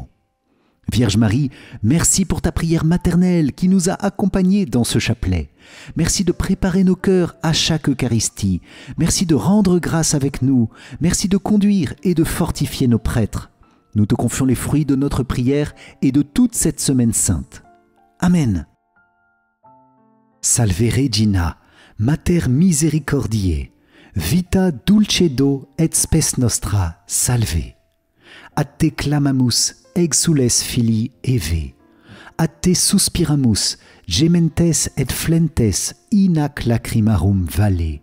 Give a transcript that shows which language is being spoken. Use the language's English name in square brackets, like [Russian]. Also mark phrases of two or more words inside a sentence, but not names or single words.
[French] Vierge Marie, merci pour ta prière maternelle qui nous a accompagnés dans ce chapelet. Merci de préparer nos cœurs à chaque Eucharistie. Merci de rendre grâce avec nous. Merci de conduire et de fortifier nos prêtres. Nous te confions les fruits de notre prière et de toute cette semaine sainte. Amen. [Latin] Salve Regina, Mater Misericordiae, vita dulcedo et spes nostra, salve. A te clamamus, exules filii Eve. A te suspiramus, gementes et flentes in ac lacrimarum valle.